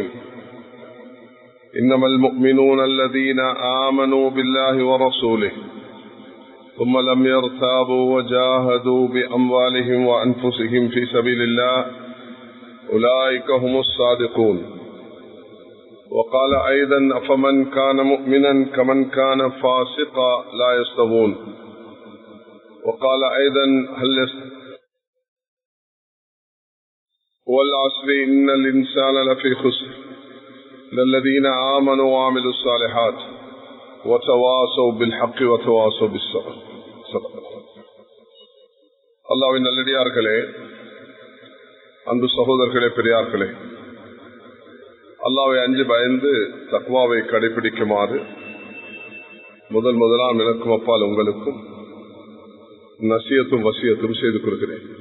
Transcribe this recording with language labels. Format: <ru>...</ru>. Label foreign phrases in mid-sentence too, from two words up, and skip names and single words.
<ar>إنما المؤمنون الذين آمنوا بالله ورسوله ثم لم يرتابوا وجاهدوا بأموالهم وأنفسهم في سبيل الله أولئك هم الصادقون وقال أيضا أفمن كان مؤمنا كمن كان فاسقا لا يستوون وقال أيضا والعصر إن الإنسان لفي خسر للذين آمنوا وعملوا الصالحات وتواصوا بالحق وتواصوا بالصبر</ar> <ta>அல்லாஹ்வின் நல்லடியார்களே, அன்பு சகோதரர்களே, பெரியார்களே, அல்லாஹ்வை அஞ்சு பயந்து தக்வாவை கடைபிடிக்குமாறு முதலாம் எனக்கும் அப்பால் உங்களுக்கும் நசியத்தும் வசியத்தும் செய்து கொள்கிறேன்.</ta>